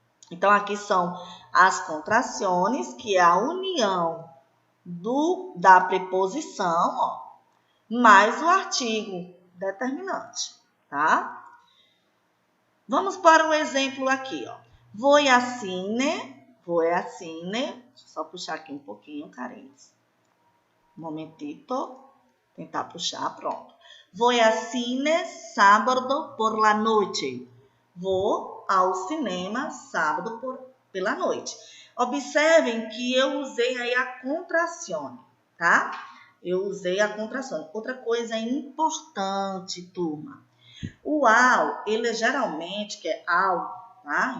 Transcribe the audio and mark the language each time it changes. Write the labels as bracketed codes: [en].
[pt] Então, aqui são as contrações, que é a união da preposição, ó, mais o artigo determinante, tá? Vamos para um exemplo aqui, ó. [es] Voy a cine. [pt] Deixa eu só puxar aqui um pouquinho, carinhos. Um momentito. Tentar puxar, pronto. [es] Voy a cine sábado por la noche. [pt] Vou ao cinema sábado pela noite. Observem que eu usei aí a contração, tá? Eu usei a contração. Outra coisa importante, turma. O ao, ele geralmente, que é ao, tá?